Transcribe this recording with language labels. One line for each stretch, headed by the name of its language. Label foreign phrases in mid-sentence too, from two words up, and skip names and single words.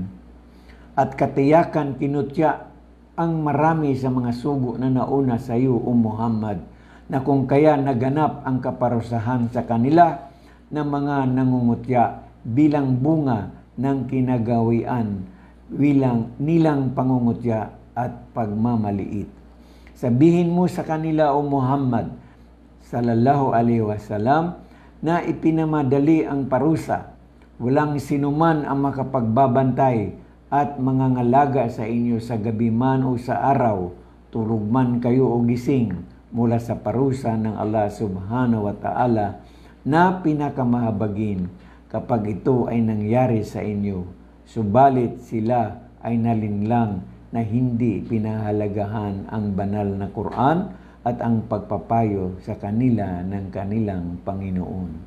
Filipino: At katiyakan kinutya ang marami sa mga sugo na nauna sa iyo, O Muhammad, na kung kaya naganap ang kaparusahan sa kanila ng mga nangungutya bilang bunga ng kinagawian nilang pangungutya at pagmamaliit. Sabihin mo sa kanila, O Muhammad
Arabic: صلى الله عليه وسلم,
Filipino: na ipinamadali ang parusa. Walang sinuman ang makapagbabantay at mangangalaga sa inyo sa gabi man o sa araw, tulog man kayo o gising, mula sa parusa ng Allah
Arabic: سبحانه وتعالى
Filipino: na pinakamahabagin kapag ito ay nangyari sa inyo. Subalit sila ay nalinlang na hindi pinahalagahan ang banal na Quran at ang pagpapayo sa kanila ng kanilang Panginoon.